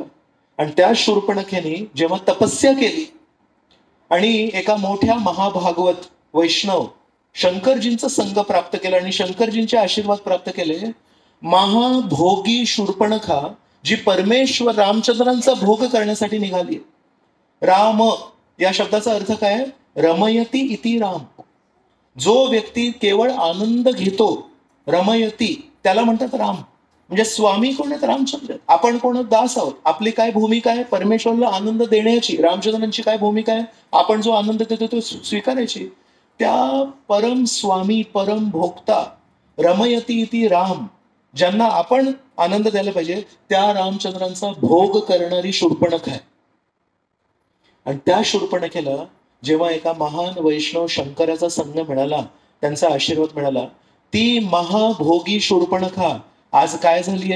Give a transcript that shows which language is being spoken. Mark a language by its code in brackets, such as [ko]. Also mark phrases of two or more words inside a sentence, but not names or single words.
[mr] आणि त्या शूर्पणखेने जेव्हा तपस्या केली आणि एका मोठ्या महाभागवत वैष्णव शंकरजींचा संग प्राप्त केला आणि शंकरजींचे आशीर्वाद प्राप्त केले, महाभोगी शूर्पणखा जी परमेश्वर रामचंद्रांचा भोग करण्यासाठी निघाली. राम या शब्दाचा अर्थ काय? [sa] रमयती इति राम. [mr] जो व्यक्ती केवळ आनंद घेतो, रमयती, त्याला म्हणतात राम. म्हणजे स्वामी कोण आहेत? रामचंद्र. आपण कोण? दास आहोत. आपली काय भूमिका आहे? परमेश्वरला आनंद देण्याची. रामचंद्रांची काय भूमिका आहे? आपण जो आनंद देतो तो स्वीकारायची. त्या परम स्वामी, परम भोक्ता, [sa] रमयती इति राम, [mr] ज्यांना आपण आनंद द्यायला पाहिजे, त्या रामचंद्रांचा भोग करणारी शूर्पणख आहे. आणि त्या शूर्पणखेला जेव्हा एका महान वैष्णव शंकराचा संग मिळाला, त्यांचा आशीर्वाद मिळाला, ती महाभोगी शूर्पणखा आज काय झालीये?